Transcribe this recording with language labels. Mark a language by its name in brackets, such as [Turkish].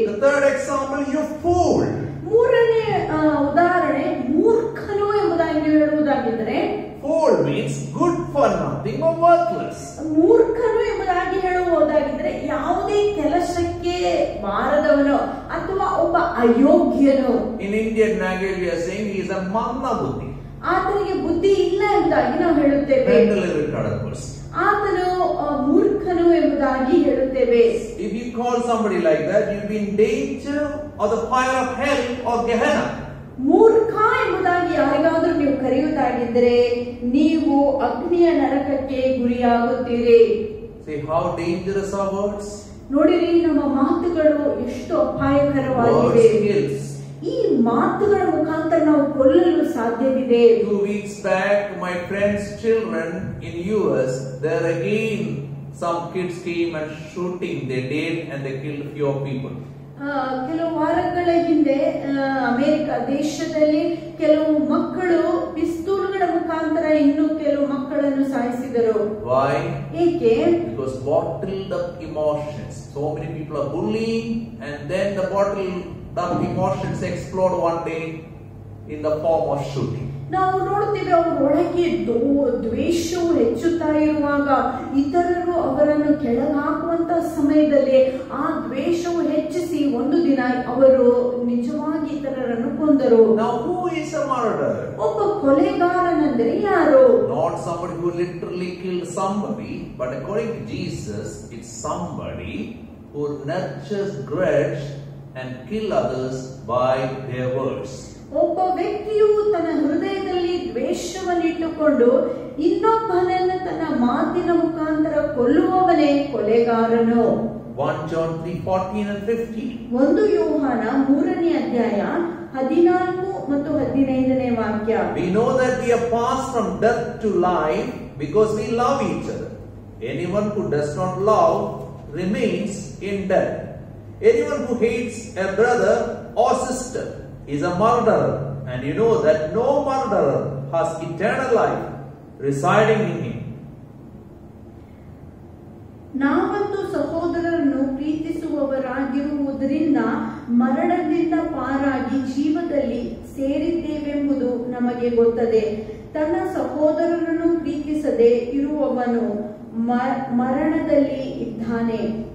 [English] The third example, you fool. [Kannada] ಮೂರನೇ ಉದಾಹರಣೆ ಮೂರ್ಖನು ಎಂಬುದಾಗಿ ನೀವು ಹೇಳುವುದಾಗಿದ್ದರೆ [English] Fool means good for nothing or worthless. [Kannada] ಮೂರ್ಖನು ಎಂಬುದಾಗಿ ಹೇಳುವುದಾಗಿದ್ದರೆ ಯಾವುದೇ ಕೆಲಸಕ್ಕೆ ಬಾರದವನು ಅಥವಾ ಒಬ್ಬ ಅಯೋಗ್ಯನು. [English] In Indian language we are saying he is a [Kannada] manna buddhi. ಆತನಿಗೆ ಬುದ್ಧಿ ಇಲ್ಲ ಎಂಬುದಾಗಿ ನಾವು ಹೇಳುತ್ತೇವೆ. [English] Mentally retarded person. [Kannada] ಆತನು ಮೂರ್ಖನು ಎಂಬುದಾಗಿ ಹೇಳುತ್ತೇವೆ. [English] If you call somebody like that, you will be in danger of the fire of hell or Gehenna. [Kannada] ಮೂರ್ಖ ಎಂಬುದಾಗಿ ಯಾರಿಗಾದರೂ ನೀವು ಕರೆಯುವುದಾಗಿದ್ದರೆ ನೀವು ಅಗ್ನಿಯ ನರಕಕ್ಕೆ ಗುರಿಯಾಗುತ್ತೀರಿ. [English] See how dangerous our words. [Kannada] ನೋಡಿರಿ ನಮ್ಮ ಮಾತುಗಳು ಎಷ್ಟು ಅಪಾಯಕರವಾಗಿವೆ. ಈ ಮಾತುಗಳ ಮುಖಾಂತರ ನಾವು ಕೊಲ್ಲಲು ಸಾಧ್ಯವಿದೆ. [English] 2 weeks back, my friend's children in US, there again some kids came and shooting. They did and they killed a few people. [Kannada] ಕೆಲವು ವಾರಗಳ ಹಿಂದೆ ಅಮೆರಿಕ ದೇಶದಲ್ಲಿ ಕೆಲವು ಮಕ್ಕಳು ಪಿಸ್ತೂಲ್ಗಳ ಮುಖಾಂತರ ಇನ್ನು ಕೆಲವು ಮಕ್ಕಳನ್ನು ಸಾಯಿಸಿದರು. [English] Why? [Kannada] ಏಕೆ? [English] Because bottled up emotions. So many people are bullying, and then the bottled up emotions explode one day in the form of shooting. [Kannada] ನಾವು ನೋಡುತ್ತೇವೆ ಅವರೊಳಗೆ ದ್ವೇಷವು ಹೆಚ್ಚುತ್ತಾ ಇರುವಾಗ ಇತರರು ಅವರನ್ನು ಕೆಳಗಾಕುವಂತ ಸಮಯದಲ್ಲಿ ಆ ದ್ವೇಷವು ಹೆಚ್ಚಿಸಿ ಒಂದು ದಿನ ಅವರು ನಿಜವಾಗಿ ಇತರರನ್ನು ಕೊಂದರು. [English] Now who is a murderer? [Kannada] ಒಬ್ಬ ಕೊಲೆಗಾರನೆಂದರೆ ಯಾರು? [English] Not somebody who literally killed somebody, but according to Jesus, it's somebody who nurtures grudge and kill others by their words. [Kannada] ಒಬ್ಬ ವ್ಯಕ್ತಿಯು ತನ್ನ ಹೃದಯದಲ್ಲಿ ದ್ವೇಷವನ್ನಿಟ್ಟುಕೊಂಡು ಇನ್ನೊಬ್ಬನನ್ನು ತನ್ನ ಮಾತಿನ ಮುಖಾಂತರ ಕೊಲ್ಲುವವನೇ ಕೊಲೆಗಾರನು. [English] 1 John 3:14 and 15. [Kannada] 1 ಯೋಹಾನ 3ನೇ ಅಧ್ಯಾಯ 14 ಮತ್ತು 15ನೇ ವಾಕ್ಯ. [English] We know that we are passed from death to life because we love each other. Anyone who does not love remains in death. Anyone who hates a brother or sister is a murderer, and you know that no murderer has eternal life residing in him. [Kannada] ನಾವಂತೂ ಸಹೋದರರನ್ನು ಪ್ರೀತಿಸುವವರಾಗಿರುವುದರಿಂದ ಮರಣದಿಂದ ಪಾರಾಗಿ ಜೀವದಲ್ಲಿ ಸೇರಿದ್ದೇವೆಂಬುದು ನಮಗೆ ಗೊತ್ತದೆ. ತನ್ನ ಸಹೋದರರನ್ನು ಪ್ರೀತಿಸದೆ ಇರುವವನು ಮರಣದಲ್ಲಿ ಇದ್ದಾನೆ.